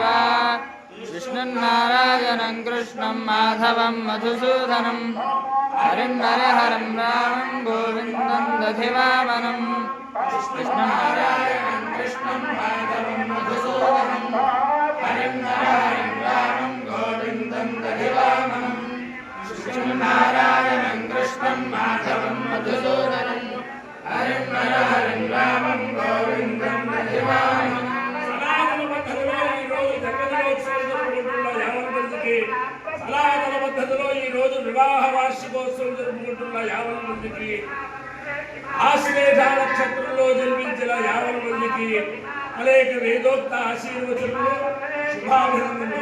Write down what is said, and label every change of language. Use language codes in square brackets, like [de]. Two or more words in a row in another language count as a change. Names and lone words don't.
[sa] विष्णुनारायणं कृष्णं माधवं मधुसूदनं हरिं हरिहरं रामं गोविन्दं दधिवामनं विष्णुनारायणं कृष्णं माधवं मधुसूदनं हरिं हरिहरं रामं गोविन्दं दधिवामनं विष्णुनारायणं कृष्णं माधवं मधुसूदनं हरिं हरिहरं रामं गोविन्दं दधिवामनं [te] సనాతన పద్ధతిలో ఈ రోజు వివాహ వార్షికోత్సవం జరుపుకుంటున్న 50 మందికి ఆశ్లేష నక్షత్రంలో జన్మించిన 50 మందికి అనేక వేదోక్త ఆశీర్వచనలు శుభాభినందనలు.